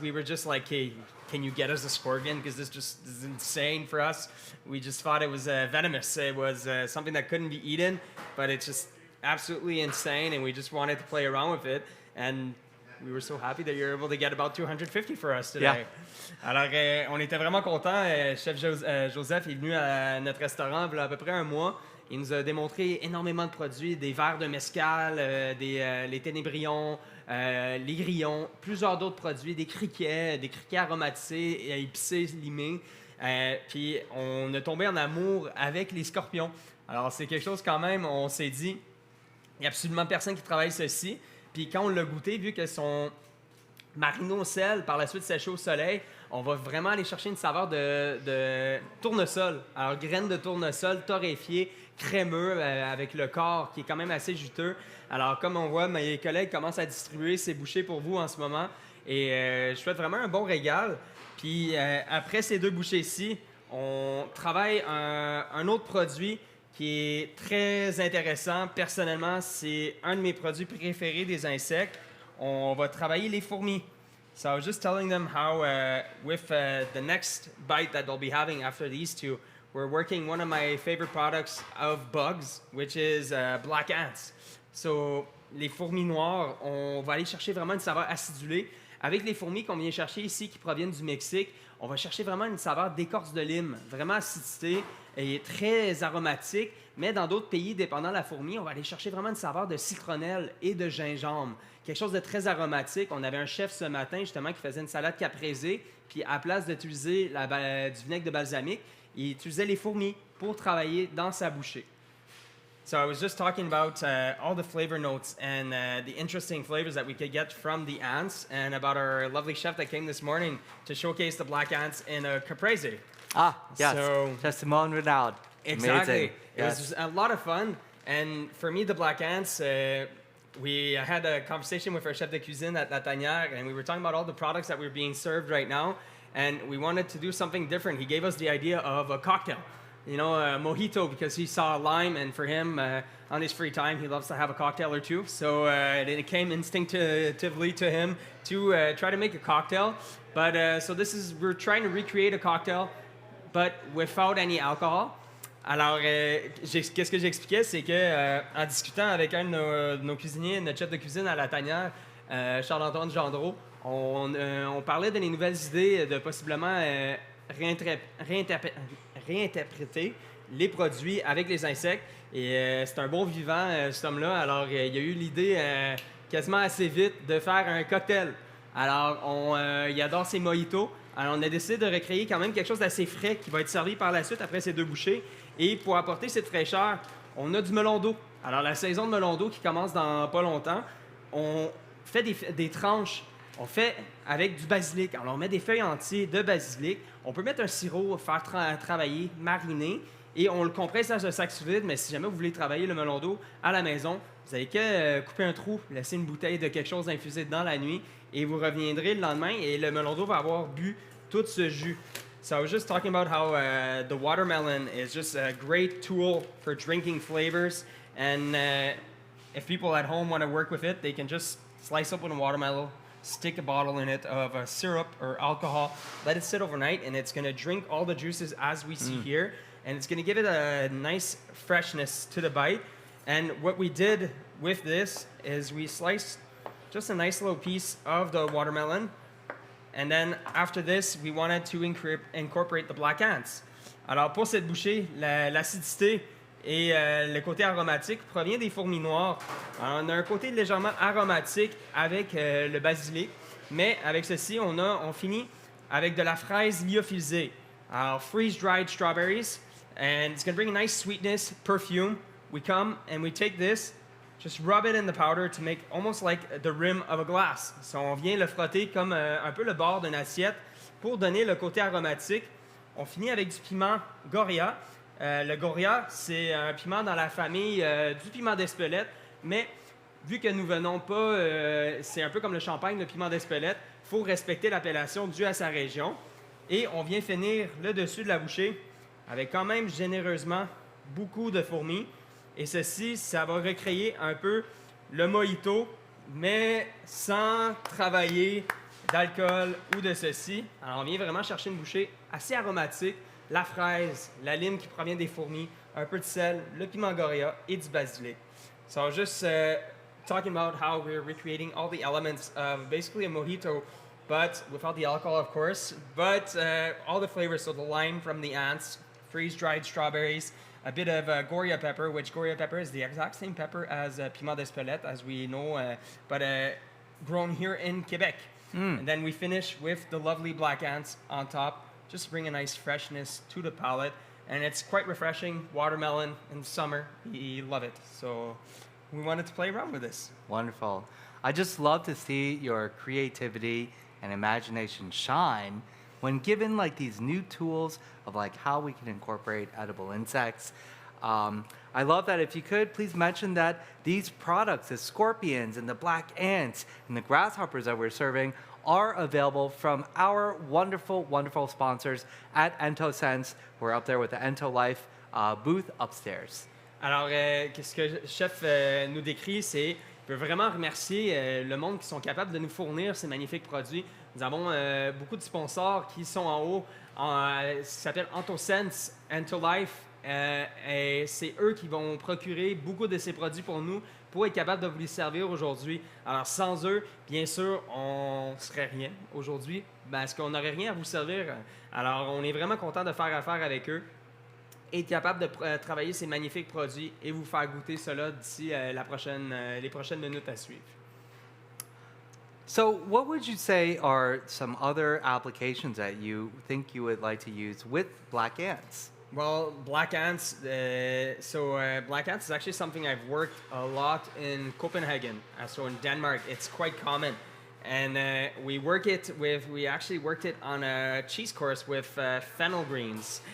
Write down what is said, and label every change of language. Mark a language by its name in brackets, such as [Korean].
[English] We were just like, "Hey, can you get us a scorpion? Because this is insane for us." We just thought it was venomous. It was something that couldn't be eaten, but it's just absolutely insane, and we just wanted to play around with it and. We were so happy that you're able to get about 250 for us today. Yeah. [French] Alors, on était vraiment contents. Chef Joseph est venu à notre restaurant il y a à peu près un mois. Il nous a démontré énormément de produits, des verres de mezcal, les ténébrions, les grillons, plusieurs d'autres produits, des criquets aromatisés, épicés, limés. Puis, on a tombé en amour avec les scorpions. Alors, c'est quelque chose quand même, on s'est dit, il n'y a absolument personne qui travaille ceci. Puis quand on l'a goûté, vu que son mariné au sel, par la suite séché au soleil, on va vraiment aller chercher une saveur de tournesol. Alors, graines de tournesol torréfiées, crémeux, avec le corps qui est quand même assez juteux. Alors, comme on voit, mes collègues commencent à distribuer ces bouchées pour vous en ce moment. Et je souhaite vraiment un bon régal. Puis après ces 2 bouchées-ci, on travaille un autre produit qui est très intéressant. Personnellement, c'est un de mes produits préférés des insectes. On va travailler les fourmis. [English] So I was just telling them how with the next bite that they'll be having after these two, we're working one of my favorite products of bugs, which is black ants. [French] So les fourmis noires, on va aller chercher vraiment une saveur acidulée. Avec les fourmis qu'on vient chercher ici, qui proviennent du Mexique, on va chercher vraiment une saveur d'écorce de lime, vraiment acidité et très aromatique. Mais dans d'autres pays, dépendant de la fourmi, on va aller chercher vraiment une saveur de citronnelle et de gingembre. Quelque chose de très aromatique. On avait un chef ce matin, justement, qui faisait une salade caprese, puis à la place d'utiliser du vinaigre de balsamique, il utilisait les fourmis pour travailler dans sa bouchée. [English] So I was just talking about all the flavor notes and the interesting flavors that we could get from the ants, and about our lovely chef that came this morning to showcase the black ants in a caprese. Ah, yes. So- Chef Simone Renaud. Exactly. Amazing. It was a lot of fun. And for me, the black ants, we had a conversation with our chef de cuisine at La Tanière, and we were talking about all the products that were being served right now. And we wanted to do something different. He gave us the idea of a cocktail. You know, a mojito, because he saw lime, and for him, on his free time, he loves to have a cocktail or two. So it came instinctively to him to try to make a cocktail. But so we're trying to recreate a cocktail, but without any alcohol. [French] Alors, qu'est-ce que j'expliquais, c'est que en discutant avec un de nos cuisiniers, notre chef de cuisine à La Tanière, Charles-Antoine Gendreau, on parlait de les nouvelles idées de possiblement réinterpréter les produits avec les insectes. Et c'est un bon vivant, cet homme-là. Alors, il a eu l'idée quasiment assez vite de faire un cocktail. Alors, il adore ses mojitos. Alors, on a décidé de recréer quand même quelque chose d'assez frais qui va être servi par la suite après ces 2 bouchées. Et pour apporter cette fraîcheur, on a du melon d'eau. Alors, la saison de melon d'eau qui commence dans pas longtemps, on fait des tranches. On fait avec du basilic. Alors, on met des feuilles entières de basilic. On peut mettre un sirop, faire travailler, mariner. Et on le compresse dans un sac sous vide. Mais si jamais vous voulez travailler le melon d'eau à la maison, vous n'avez qu'à couper un trou, laisser une bouteille de quelque chose infusé dedans la nuit. Et vous reviendrez le lendemain et le melon d'eau va avoir bu tout ce jus. [English] So I was just talking about how the watermelon is just a great tool for drinking flavors. And if people at home want to work with it, they can just slice up a watermelon, stick a bottle in it of syrup or alcohol, let it sit overnight, and it's going to drink all the juices as we see here. And it's going to give it a nice freshness to the bite. And what we did with this is we sliced just a nice little piece of the watermelon. And then after this, we wanted to incorporate the black ants. [French] Alors pour cette bouchée, l'acidité Et le côté aromatique provient des fourmis noires. Alors, on a un côté légèrement aromatique avec le basilic, mais avec ceci, on finit avec de la fraise lyophilisée. [English] Alors, freeze-dried strawberries, and it's going to bring a nice sweetness, perfume. We come and we take this, just rub it in the powder to make almost like the rim of a glass. [French] So, on vient le frotter comme un peu le bord d'une assiette pour donner le côté aromatique. On finit avec du piment Goria. Le Goria, c'est un piment dans la famille du piment d'Espelette, mais vu que nous venons pas, c'est un peu comme le champagne, le piment d'Espelette, il faut respecter l'appellation due à sa région. Et on vient finir le dessus de la bouchée avec quand même généreusement beaucoup de fourmis. Et ceci, ça va recréer un peu le mojito, mais sans travailler d'alcool ou de ceci. Alors on vient vraiment chercher une bouchée assez aromatique, la fraise, la lime qui provient des fourmis, un peu de sel, le piment Goria et du basilic. [English] So just talking about how we're recreating all the elements of basically a mojito, but without the alcohol, of course, but all the flavors, so the lime from the ants, freeze-dried strawberries, a bit of Goria pepper, which Goria pepper is the exact same pepper as piment d'Espelette, as we know, but grown here in Quebec. And then we finish with the lovely black ants on top, just to bring a nice freshness to the palate. And it's quite refreshing, watermelon in summer, you love it. So we wanted to play around with this. Wonderful. I just love to see your creativity and imagination shine when given like these new tools of like how we can incorporate edible insects. I love that. If you could, please mention that these products, the scorpions and the black ants and the grasshoppers that we're serving, are available from our wonderful, wonderful sponsors at EntoSense. We're up there with the Ento Life booth upstairs. [French] Alors, ce que le chef nous décrit, c'est qu'il veut vraiment remercier le monde qui sont capables de nous fournir ces magnifiques produits. Nous avons beaucoup de sponsors qui sont en haut, qui s'appelle EntoSense, EntoLife, et c'est eux qui vont procurer beaucoup de ces produits pour nous pour être capable de vous les servir aujourd'hui. Alors, sans eux, bien sûr, on ne serait rien aujourd'hui parce qu'on n'aurait rien à vous servir. Alors, on est vraiment content de faire affaire avec eux et être capable de travailler ces magnifiques produits et vous faire goûter cela d'ici les prochaines minutes à suivre. [English] So, what would you say are some other applications that you think you would like to use with black ants? Well, black ants. Black ants is actually something I've worked a lot in Copenhagen. So in Denmark, it's quite common, and we actually worked it on a cheese course with fennel greens.